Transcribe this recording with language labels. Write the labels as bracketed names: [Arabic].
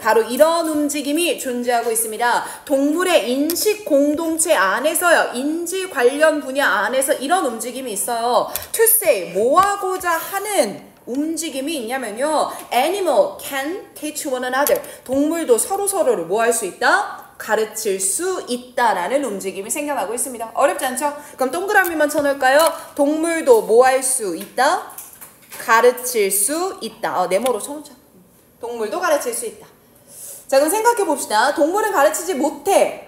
[Korean] 바로 이런 움직임이 존재하고 있습니다. 동물의 인식 공동체 안에서요. 인지 관련 분야 안에서 이런 움직임이 있어요. [English] To say [Korean] 뭐 하고자 하는 움직임이 있냐면요. [English] Animal can teach one another. [Korean] 동물도 서로서로를 뭐 할 수 있다? 가르칠 수 있다라는 움직임이 생겨나고 있습니다. 어렵지 않죠? 그럼 동그라미만 쳐놓을까요? 동물도 뭐 할 수 있다? 가르칠 수 있다. 네모로 쳐놓자. 동물도 가르칠 수 있다. 자, 그럼 생각해 봅시다. 동물은 가르치지 못해.